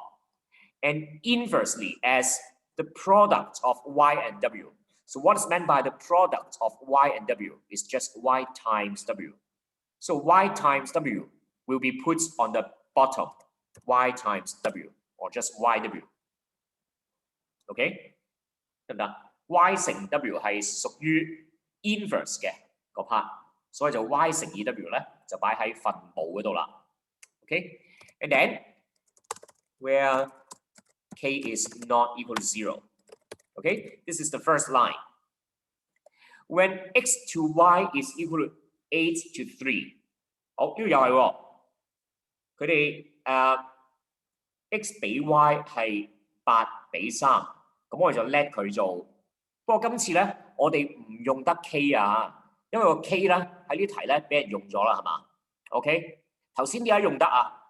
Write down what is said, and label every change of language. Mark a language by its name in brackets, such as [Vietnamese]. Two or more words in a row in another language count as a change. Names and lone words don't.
[English] And inversely as the product of Y and W. So what is meant by the product of Y and W is just Y times W. So Y times W will be put on the bottom, Y times W, or just YW. [Cantonese] OK? 得唔得 ？Y 乘 W 係屬於 inverse 嘅個 part， 所以就 Y 乘以 W 咧就擺喺分母嗰度啦。OK? [English] And then where K is not equal to 0. Okay? This is the first line. When X to Y is equal to 8 to 3. [Cantonese] 好，呢個又係喎，佢哋X 比 Y 係8比3，咁我哋就 let 佢做。不過今次咧，我哋唔用得 K 啊，因為個 K 咧喺呢題咧俾人用咗啦，係嘛 ？OK， 頭先點解用得啊？